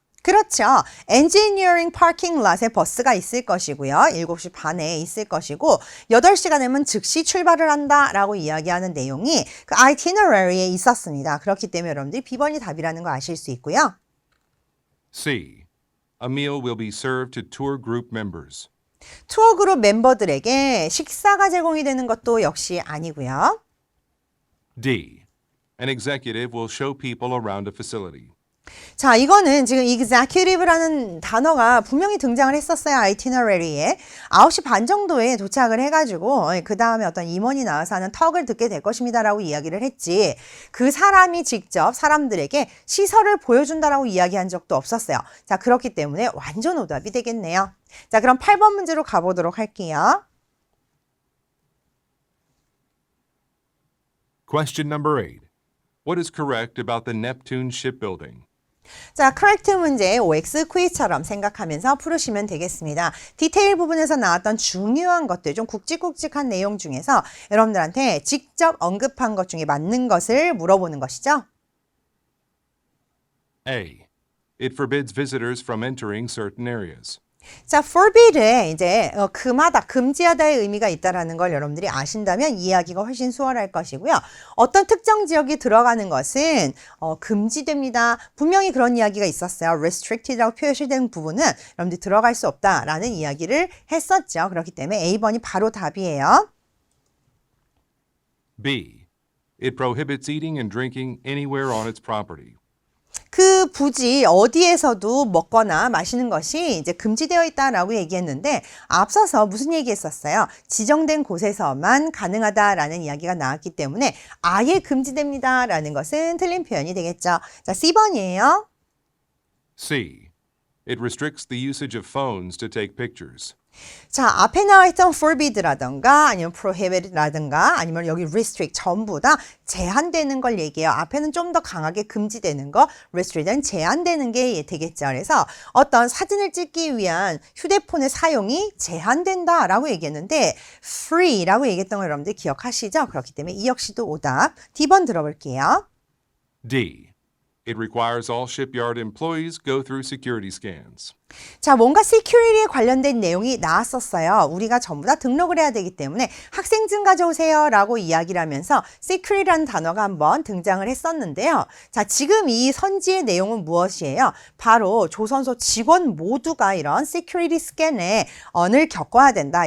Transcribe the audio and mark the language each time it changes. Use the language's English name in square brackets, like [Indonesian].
[Korean] 그렇죠. 엔지니어링 파킹 랏에 버스가 있을 것이고요. 7시 반에 있을 것이고 8시가 되면 즉시 출발을 한다라고 이야기하는 내용이 그 itinerary에 있었습니다. 그렇기 때문에 여러분들이 B번이 답이라는 거 아실 수 있고요. [English] C. A meal will be served to tour group members. [Korean] 투어 그룹 멤버들에게 식사가 제공이 되는 것도 역시 아니고요. [English] D. An executive will show people around a facility. [Korean] 자, 이거는 지금 executive라는 단어가 분명히 등장을 했었어요. itinerary에. 9시 반 정도에 도착을 해가지고 그 다음에 어떤 임원이 나와서 하는 턱을 듣게 될 것입니다. 라고 이야기를 했지. 그 사람이 직접 사람들에게 시설을 보여준다라고 이야기한 적도 없었어요. 자, 그렇기 때문에 완전 오답이 되겠네요. 자, 그럼 8번 문제로 가보도록 할게요. [English] Question number 8. What is correct about the Neptune shipbuilding? [Korean] 자, correct 문제 OX 퀴즈처럼 생각하면서 풀으시면 되겠습니다. 디테일 부분에서 나왔던 중요한 것들, 좀 굵직굵직한 내용 중에서 여러분들한테 직접 언급한 것 중에 맞는 것을 물어보는 것이죠. [English] A. It forbids visitors from entering certain areas. [Korean] 자, forbid에 이제 금하다, 금지하다의 의미가 있다라는 걸 여러분들이 아신다면 이해하기가 훨씬 수월할 것이고요. 어떤 특정 지역이 들어가는 것은 금지됩니다. 분명히 그런 이야기가 있었어요. restricted라고 표시된 부분은 여러분들이 들어갈 수 없다라는 이야기를 했었죠. 그렇기 때문에 A번이 바로 답이에요. [English] B. It prohibits eating and drinking anywhere on its property. [Korean] 그 부지 어디에서도 먹거나 마시는 것이 이제 금지되어 있다라고 얘기했는데 앞서서 무슨 얘기했었어요? 지정된 곳에서만 가능하다라는 이야기가 나왔기 때문에 아예 금지됩니다라는 것은 틀린 표현이 되겠죠. 자, C번이에요. [English] C. It restricts the usage of phones to take pictures. [Korean] 자, 앞에 나와 있던 forbid라든가 아니면 prohibit라든가 아니면 여기 restrict 전부 다 제한되는 걸 얘기해요. 앞에는 좀 더 강하게 금지되는 거, restrict은 제한되는 게 되겠죠. 그래서 어떤 사진을 찍기 위한 휴대폰의 사용이 제한된다라고 얘기했는데 free라고 얘기했던 걸 여러분들 기억하시죠? 그렇기 때문에 이 역시도 오답. D번 들어볼게요. [English] D. It requires all shipyard employees go through security scans. [Korean] 자, 뭔가 security에 관련된 내용이 나왔었어요. 우리가 전부 다 등록을 해야 되기 때문에 학생증 가져오세요 라고 이야기를 하면서 security라는 단어가 한번 등장을 했었는데요. 자, 지금 이 선지의 내용은 무엇이에요? 바로 조선소 직원 모두가 이런 security scan에 을 겪어야 된다.